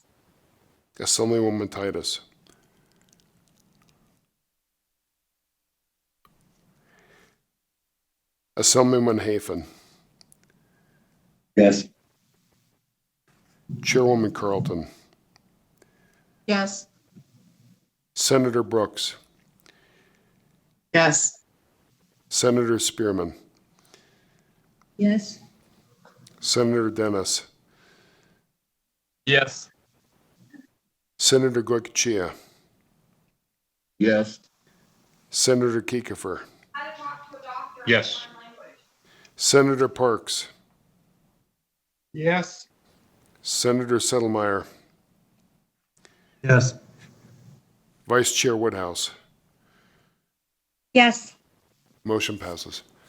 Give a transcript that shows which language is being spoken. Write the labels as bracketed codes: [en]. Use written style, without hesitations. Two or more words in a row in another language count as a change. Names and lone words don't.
[en] Assemblywoman Titus. Assemblyman Hafen. Yes. Chairwoman Carlton. Yes. Senator Brooks. Yes. Senator Spearman. Yes. Senator Dennis. Yes. Senator Goicoechea. Yes. Senator Kiefer. Yes. Senator Parks. Yes. Senator Settlemyre. Yes. Vice Chair Woodhouse. Yes. Motion passes.